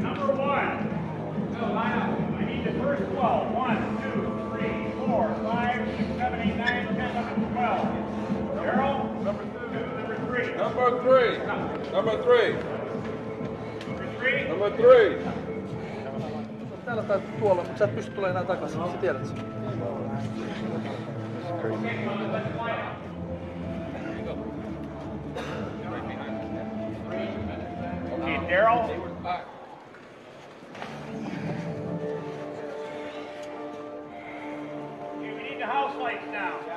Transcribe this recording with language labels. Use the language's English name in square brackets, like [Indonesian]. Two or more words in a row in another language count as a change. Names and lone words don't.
[English] Number 1. Go, line up. I need the first 12. 1, 2, 3, 4, 5, 6, 7, 8, 9, 10, 11, 12. Daryl? Number 2. Number 3. Number 3. Number 3. Number 3. Number 3. [Finnish] Täällä tai tuolla, mutta sä et pysty tulemaan enää takaisin, sä tiedät sen. [English] Okay, Daryl? Okay, we need the house lights now.